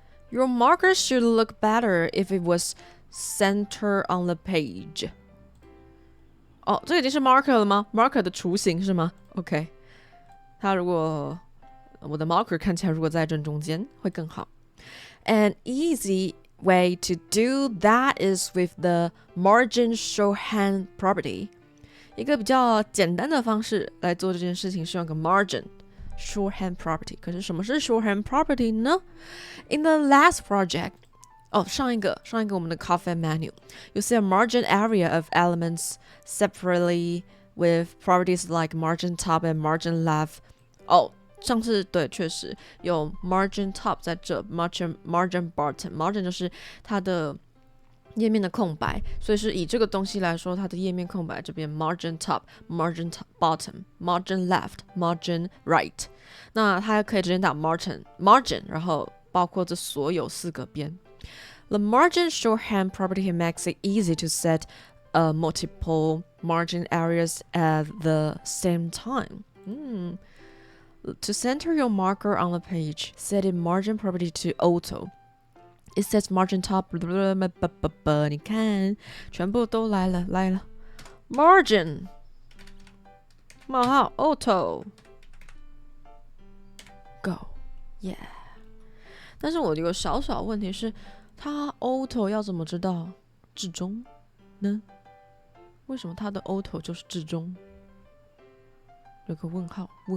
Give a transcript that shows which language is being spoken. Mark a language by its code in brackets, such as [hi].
[en] Your marker should look better if it was centered on the page. [zh] 这已经是 marker 了吗？marker 的雏形是吗 ？OK， 它如果我的 marker 看起来如果在正中间会更好。 [en] An easy way to do that is with the margin shorthand property. [zh] 一个比较简单的方式来做这件事情是用个 margin shorthand property. 可是什么是 shorthand property 呢？ [en] In the last project, [zh] 上一个我们的 [en] coffee menu, you see a margin area of elements separately with properties like margin top and margin left. [zh] 上次对，确实有 margin top 在这 margin bottom. Margin 就是它的页面的空白，所以是以这个东西来说，它的页面空白这边 margin top, margin bottom, margin left, margin right. 那它可以直接打 margin， 然后包括这所有4个边。 [en] The margin shorthand property makes it easy to set multiple margin areas at the same time. To center your marker on the page, set its margin property to auto. It sets margin top. [zh] 你看，全部都来了。 [en] Margin [zh] 冒号 [en] auto go yeah. [zh] 但是我有个小问题是，它 auto 要怎么知道至中呢？为什么它的 auto 就是至中？有个问号。